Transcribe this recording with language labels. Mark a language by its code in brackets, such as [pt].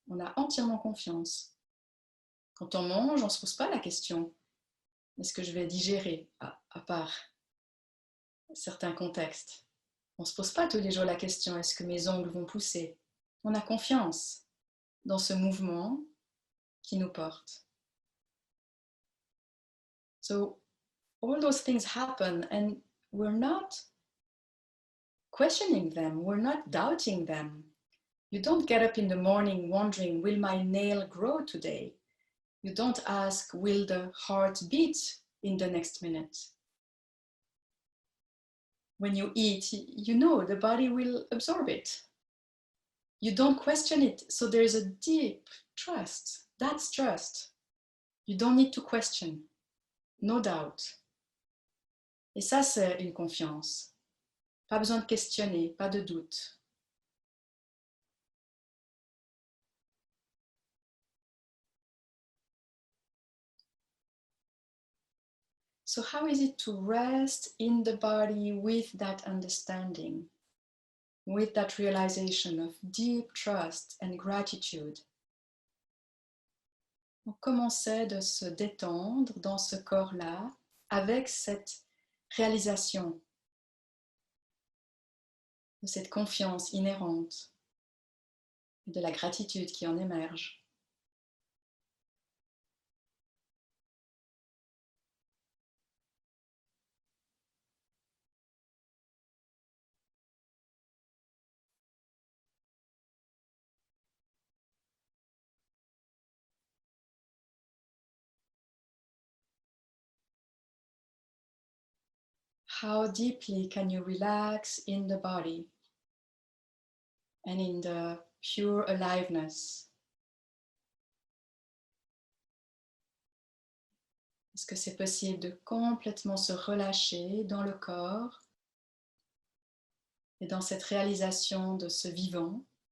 [fr] On a entièrement confiance. Quand on mange, on ne se pose pas la question, est-ce que je vais digérer? À part certains contextes. On ne se pose pas tous les jours la question, est-ce que mes ongles vont pousser? On a confiance dans ce mouvement qui nous porte. [en] So, all those things happen and we're not questioning them, we're not doubting them. You don't get up in the morning wondering, will my nail grow today? You don't ask, will the heart beat in the next minute? When you eat, you know the body will absorb it. You don't question it, so there's a deep trust. That's trust. You don't need to question, no doubt. [fr] Et ça, c'est une confiance. Pas besoin de questionner, pas de doute. [en] So how is it to rest in the body with that understanding, with that realization of deep trust and gratitude? [fr] Donc, comment c'est de se détendre dans ce corps-là avec cette réalisation, de cette confiance inhérente et de la gratitude qui en émerge? [en] How deeply can you relax in the body and in the pure aliveness? [fr] Est-ce que c'est possible de complètement se relâcher dans le corps et dans cette réalisation de ce vivant?